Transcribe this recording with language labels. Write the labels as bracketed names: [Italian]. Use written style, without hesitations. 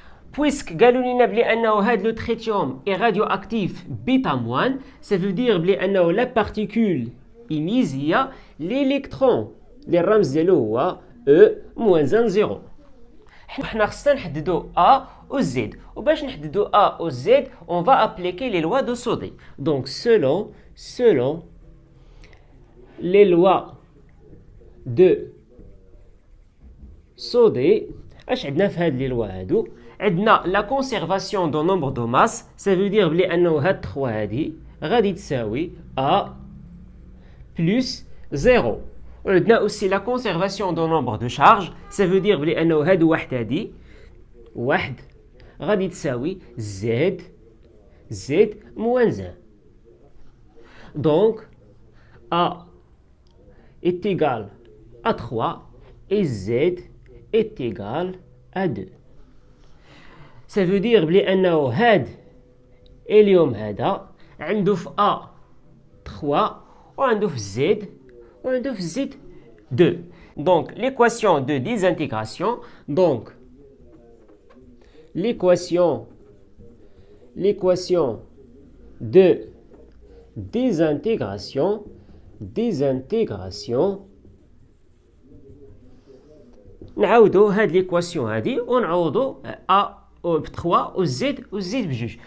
[French] Puisque [Arabic] قالوا لنا بلي انه هذا لو [French] tritium est radioactif bêta-, ça veut dire [Arabic] بلي انه [French] la particule émise هي l'électron [Arabic] اللي الرمز ديالو هو [French] E-1,0. [Arabic] حنا خصنا نحددو A و Z, وباش نحددو A و Z [French] on va appliquer les lois de Soddy. Donc selon les lois de Soddy, [Arabic] اش عندنا في هاد لي لوا هادو عندنا [French] la conservation du nombre de masse, ça veut dire [Arabic] بلي انه هاد 3 هادي غادي تساوي [French] A plus 0. [Arabic] وعندنا [French] aussi la conservation du nombre de charge, ça veut dire [Arabic] بلي انه هاد واحد هادي واحد غادي تساوي [French] Z moins 1. Donc A est égal à 3 et Z est égal à 2. Ça veut dire [Arabic] بلي انه هاد اليوم هذا عنده في A 3 وعنده في Z وعنده في Z 2. [French] Donc l'équation de désintégration, [Arabic] donc l'équation de désintégration نعاودو هاد ليكواسيون هادي ونعوضو A ب 3 و زد بجوج.